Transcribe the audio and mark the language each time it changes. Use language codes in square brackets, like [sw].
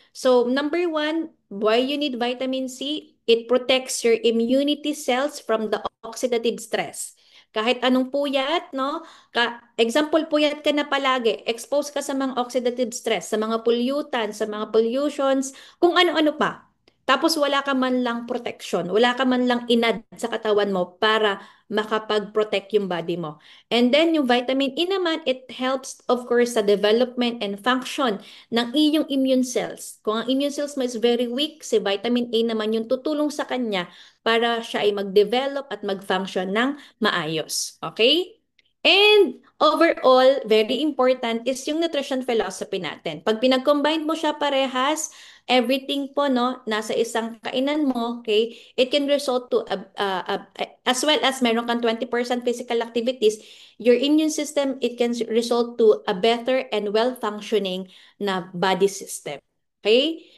[en] So, number one, why you need vitamin C? It protects your immunity cells from the oxidative stress. [tl] Kahit anong puyat, no? Example, puyat ka na palagi, expose ka sa mga oxidative stress, sa mga pollutants, sa mga pollutions, kung ano-ano pa. Tapos wala ka man lang protection, wala ka man lang inad sa katawan mo para makapag-protect yung body mo. [en] And then yung vitamin E naman, it helps of course sa development and function [tl] ng iyong [en] immune cells. [tl] Kung ang immune cells mo is very weak, si vitamin A naman yung tutulong sa kanya para siya ay mag-develop at mag-function ng maayos. [en] Okay? And overall, very important is yung nutrition philosophy natin. [tl] Pag pinag-combine mo siya parehas, everything po, no, nasa isang kainan mo, [en] okay, it can result to, as well as meron kang 20% physical activities, your immune system, it can result to a better and well-functioning na body system. Okay?